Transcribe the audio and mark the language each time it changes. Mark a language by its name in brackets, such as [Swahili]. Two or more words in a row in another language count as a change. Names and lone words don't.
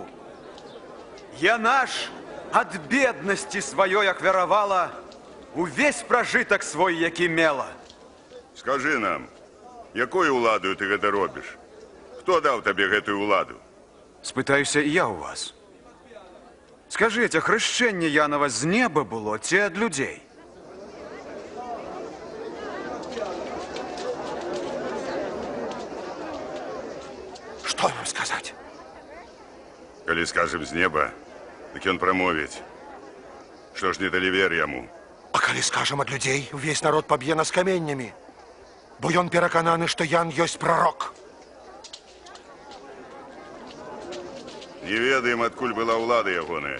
[Belarusian] Яна ж ад беднасці сваёй ахвяравала увесь пражытак свой, які мела. Скажы нам, якою ўладаю ты гэта робіш? Хто даў табе гэтую ўладу? Спытаюся і я ў вас. Скажыце, хрышчэнне Янова з неба было ці ад людзей? [Russian] Что вам сказать? [Belarusian] Калі скажем з неба, так ён прамовіць. Што ж не далі вер яму? А калі скажем ад людзей, увесь народ паб'е нас каменнямі. Бо ён перакананы, што Ян ёсць прарок. Не ведаем, адкуль была ўлада ягоная.